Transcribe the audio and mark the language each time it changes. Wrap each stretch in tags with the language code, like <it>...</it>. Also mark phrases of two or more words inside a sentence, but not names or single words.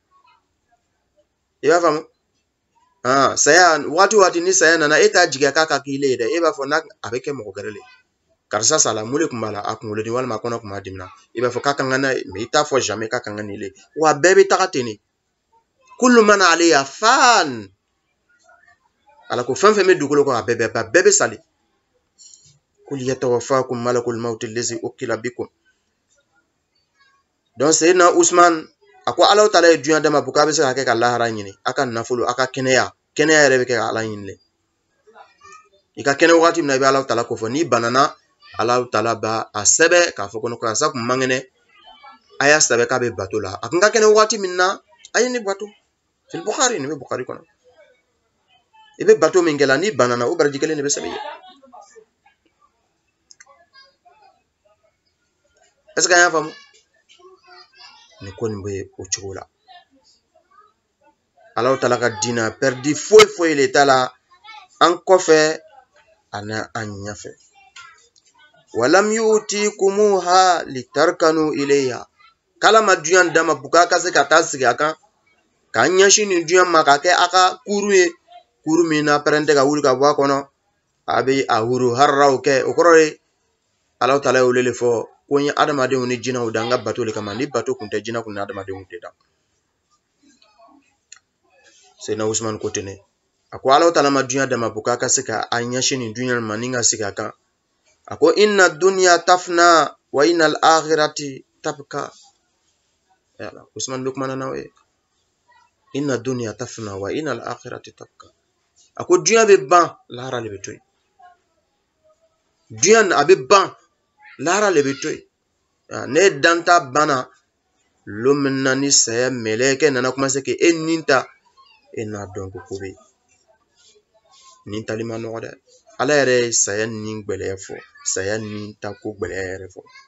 <bm>i b'a faamu saya waati ni saya nana e t'a jigiya k'a ka k'i le ye dɛ e b'a fɔ n'a a bɛ kɛ mɔgɔ gɛrɛ le karisa sala mun de tun b'a la a kunkolo di walima a kɔnɔ kun b'a dimina i b'a fɔ k'a kan ka na mais i t'a fɔ jamais k'a kan ka nin le wa bɛɛ bɛ taga ten de</bm> <ar>كل من عليها فان</ar> <bm>ala ko fɛn fɛn bɛ dugukolo kan a bɛɛ bɛ sali</bm> <ar>قل يتوفاكم ملك الموت الذي وكل بكم</ar> <bm>donc Sayyidina Usman a ko Alahu Taala ye dunya d'a ma pour k'a bɛ se ka kɛ ka lahara ɲini a ka nafolo a ka kɛnɛya yɛrɛ bɛ kɛ ka ala ɲini le i ka kɛnɛ waati min na i bɛ Alahu Taala ko fɔ n'i banana Alahu Taala b'a sɛbɛ k'a fɔ ko karisa kun man kɛnɛ a y'a sɛbɛ k'a bɛ bato la a kun ka kɛnɛ waati min na a ye ne bato</bm> <ar>في البخاري</ar> <bm>nin bɛ Bukhari kɔnɔ i bɛ bato min kɛla n'i banana o baraji kelen de bɛ sɛbɛn i ye</bm> <fr>est-ce que</fr> <bm>an y'a faamu nin ko nin bɛ o cogo la Alahu Taala ka diina perdi foyi le t'a la an kɔfɛ ani an ɲɛfɛ</bm> <ar>ولم يعطكموها لتركنوا إليها</ar> <bm>kala ma dunya d'a ma pour k'a ka se ka taa sigi a kan k'a ɲɛsin nin dunya ma k'a kɛ a ka kuru ye kuru min na pɛrɛn tɛ ka wuli ka bɔ a kɔnɔ a bɛ a huru hararaw kɛ o kɔrɔ ye Alahu Taala y'o le fɔ ko n ye adamadenw ni jinɛw da an ka bato le kama ni bato kun tɛ jinɛ kun ni adamadenw tɛ da Sayyidina Usman ko ten a ko Alahu Taala ma dunya d'a ma pour k'a ka se ka a ɲɛsin nin dunya ma ni ka sigi a kan a ko</bm> <ar>إن الدنيا تفنى وإن الآخرة تبقى</ar> <bm>yala Usman bɛ kumana n'aw ye</bm> <ar>إن الدنيا تفنى وإن الآخرة تبقى</ar> <bm>a ko dunya bɛ ban lahara le bɛ to yen dunya a bɛ ban lahara le bɛ to yen ne danta bana lon min na ni saya mɛlɛkɛ nana commencer ke e nin ta e n'a dɔn ko bɛ yen nin tali ma nɔgɔ dɛ ala yɛrɛ ye saya nin gbɛlɛya fɔ saya nin ta ko gbɛlɛya yɛrɛ fɔ</bm>